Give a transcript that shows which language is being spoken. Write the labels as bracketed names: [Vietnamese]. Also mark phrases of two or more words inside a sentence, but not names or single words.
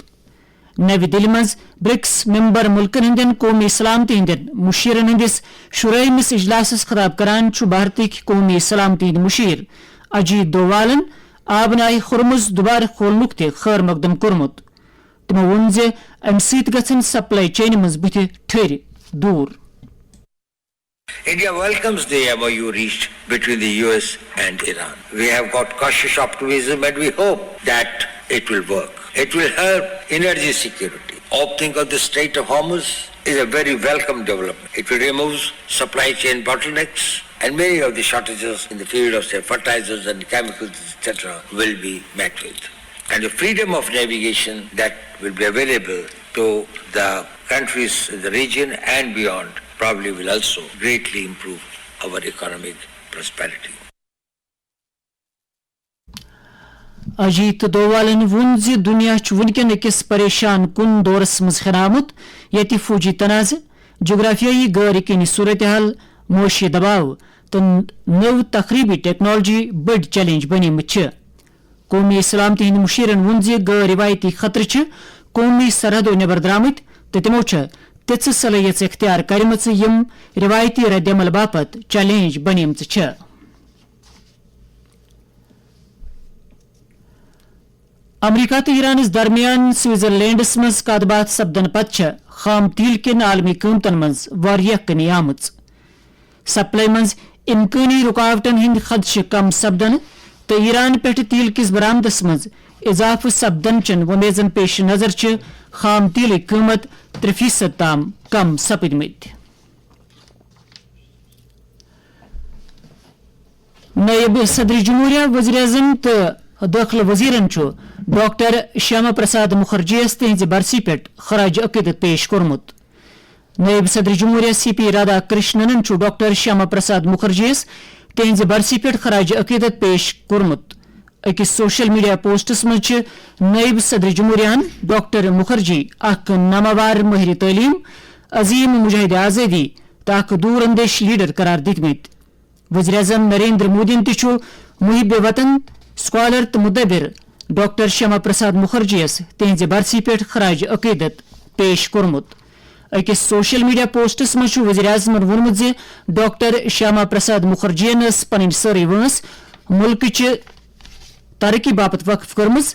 [Kashmiri] نو دلی مز برکس ممبر ملکن ہندین قومی سلامتی ہندین مشیرن ہندس شرحمس اجلاسس خطاب کران بھارتک قومی سلامتی ہند مشیر اجیت ڈووالن آبنائے خرمز دوبارہ کھولنک تہ خیر مقدم کورمت. تمو وون ام ست گھن سپلائی چین مز بت ٹھہر دور. [English] India welcomes the MOU reached between the US and Iran. We have got cautious optimism and we hope that it will work. It will help energy security. Opening of the Strait of Hormuz is a very welcome development. It will remove supply chain bottlenecks and many of the shortages in the field of say, fertilizers and chemicals, etc. will be met with. And the freedom of navigation that will be available to the countries in the region and beyond probably will also greatly improve our economic prosperity. [Kashmiri] اجیت ڈووالن وون دنیا ونکن اکس پریشان کن دورس مز خرامت یتی فوجی تنازع جغرافیائی غیر یقینی صورتحال معاشی دباؤ تو نو تقریبی ٹیکنالوجی بڑ چیلنج بنیمت. قومی سلامتی ہند مشیرن وون غیر روایتی خطرہ قومی سرحدوں نبر درامت تو تمو تیژ صلاحیت اختیار کرمژ یم روایتی رد عمل باپت چیلنج بنیمژ. امریکہ تو ایرانس درمیان سوئٹزرلینڈس مز کت بات سپدن پتہ خام تیل کن عالمی قیمتن مز واریاہ کمی آمژ. سپلائی مز امکانی رکاوٹن ہند خدشہ کم سپدن تو ایران پہ تیل کس برآمدس مز اضافہ سپدن چن ومیزن پیش نظر خام تیل قیمت 3% تام کم سپدمت. نائب صدر جمہوریہ وزیر اعظم تو داخلہ وزیرن ڈاکٹر شیاما پرساد مکھرجیس تہذ برسی پہ خراج عقیدت پیش کورمت. نائب صدر جمہوریہ سی پی رادھا کرشنن ڈاکٹر شیاما پرساد مکھرجیس تہذ برسی پہ خراج عقیدت پیش کورمت. اکس سوشل میڈیا پوسٹس مز نائب صدر جمہوریہ ڈاکٹر مکھرجی اخ نامور ماہر تعلیم، عظیم مجاہد آزادی تو اخ دور اندیش لیڈر قرار دتمت. وزیر اعظم نریندر مودی محب وطن، سکالر تو مدبر ڈاکٹر شیاما پرساد مکھرجیس تہذ برسی پہ خراج عقیدت پیش کورمت. اکس سوشل میڈیا پوسٹس مز وزیر اعظمن وونمت ڈاکٹر شیاما پرساد مکھرجین پن ساری وٲنس ملک ترقی باپت وقف کرمز.